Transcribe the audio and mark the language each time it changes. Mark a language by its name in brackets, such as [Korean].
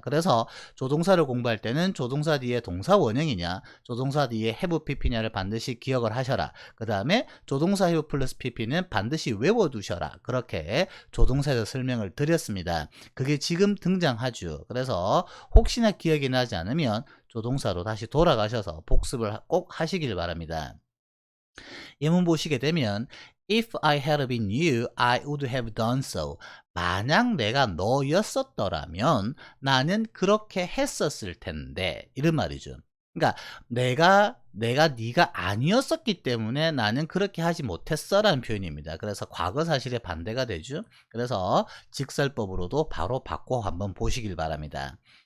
[Korean] 그래서 조동사를 공부할 때는 조동사 뒤에 동사 원형이냐 조동사 뒤에 have pp냐를 반드시 기억을 하셔라. 그 다음에 조동사 have 플러스 pp는 반드시 외워두셔라. 그렇게 조동사에서 설명을 드렸습니다. 그게 지금 등장하죠. 그래서 혹시나 기억이 나지 않으면 조동사로 다시 돌아가셔서 복습을 꼭 하시길 바랍니다. 예문 보시게 되면 [English] If I had been you, I would have done so. [Korean] 만약 내가 너였었더라면 나는 그렇게 했었을 텐데 이런 말이죠. 그러니까 내가 네가 아니었었기 때문에 나는 그렇게 하지 못했어 라는 표현입니다. 그래서 과거 사실의 반대가 되죠. 그래서 직설법으로도 바로 바꿔 한번 보시길 바랍니다.